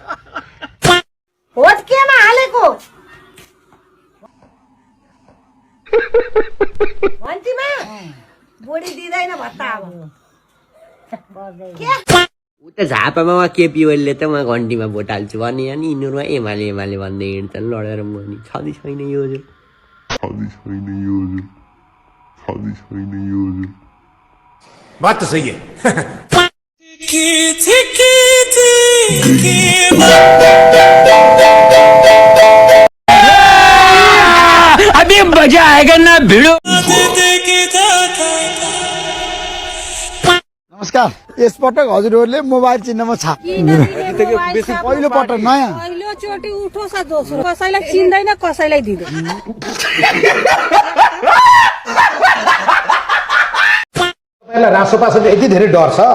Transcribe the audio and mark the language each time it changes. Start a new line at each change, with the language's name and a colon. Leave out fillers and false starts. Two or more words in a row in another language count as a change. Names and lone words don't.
Nepali: भोट केमा हालेको घन्टीमा बुढी दिँदैन भत्ता अब ऊ त झापामा केपी ओलीले त म घन्टीमा भोट हाल्छु भने अनि यिनीहरूमा एमाले भन्दै हिँड्छन् लडेर म नि छँदै छैन यो
Hindi: बात तो सही है अभी मजा आएगा ना भिड़ो।
Nepali: नमस्कार, यसपटक हजुरहरूले मोबाइल चिन्हमा छाप पहिलो पटक नयाँ पहिलोचोटि उठोस् दोस्रो कसैलाई चिन्दैन कसैलाई दिँदैन पहिला रासोपासले यति धेरै डर छ